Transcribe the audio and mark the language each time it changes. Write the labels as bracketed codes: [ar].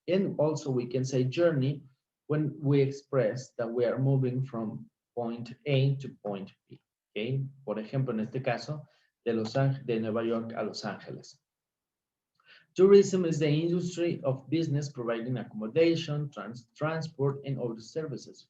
[en] And also we can say journey when we express that we are moving from point A to point B. Okay? [es] Por ejemplo, en este caso, de Nueva York a Los Ángeles. [en] Tourism is the industry of business providing accommodation, transport, and other services.